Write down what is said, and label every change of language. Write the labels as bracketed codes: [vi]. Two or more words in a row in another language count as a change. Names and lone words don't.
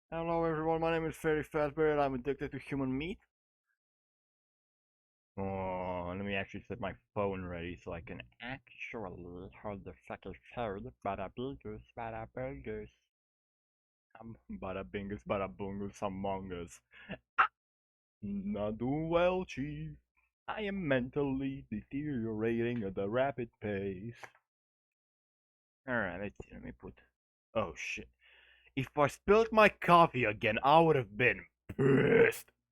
[en] Hello everyone, my name is Fairy Fazbear and I'm addicted to human meat. Oh, let me actually set my phone ready so I can actually hold the fucking phone. Bada bingus, bada bingus. Bada bingus, bada bungus among us. Not doing well, chief. I am mentally deteriorating at a rapid pace. Alright, let's see, let me put... Oh shit. If I spilled my coffee again, I would have been pissed.